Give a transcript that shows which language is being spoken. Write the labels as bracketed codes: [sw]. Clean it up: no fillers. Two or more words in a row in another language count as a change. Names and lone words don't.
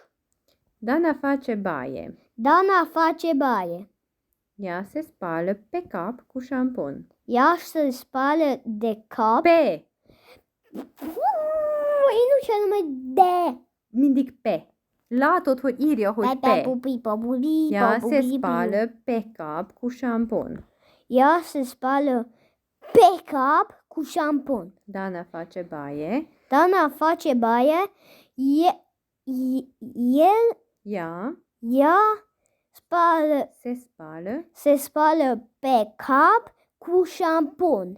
[ro] Dana face baie. Dana face baie. Ea se spală pe cap cu șampon. Ea se spală de cap. Pe. Nu ce nume de. [hu] Mindig pe. [ro] La tot [hu] hogy írja, hogy pe. [ro] Ea se spală pe cap cu șampon. Ea se spală pe cap cu șampon. Dana face baie. Dana face baie. Ea se spală pe cap cu șampon.